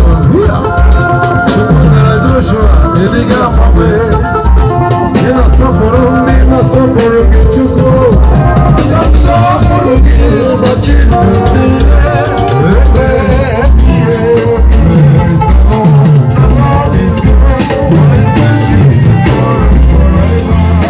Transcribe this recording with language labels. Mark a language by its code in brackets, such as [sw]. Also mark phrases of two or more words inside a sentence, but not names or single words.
[ig] Yeah. Joshua, ị dịghị agbanwe. Ị na-asọpụrụ ndị na-asọpụrụ gị, Chukwu. Ụbọchị niile, ebe ihe [en] is the Lord. The Lord is good. His mercy is forever.